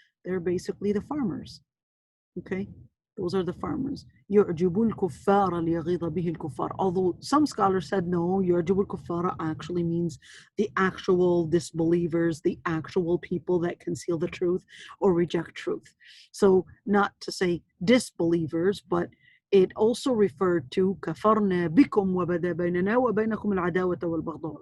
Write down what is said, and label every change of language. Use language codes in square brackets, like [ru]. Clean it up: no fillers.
[en] They're basically the farmers. Okay, those are the farmers. [ar] يعجب الكفار ليغيظ به الكفار. [en] Although some scholars said no, [ar] يعجب الكفار [en] actually means the actual disbelievers, the actual people that conceal the truth or reject truth. So not to say disbelievers, but it also referred to [ar] كفرنا بكم وبدا بيننا وبينكم العداوة والبغضاء.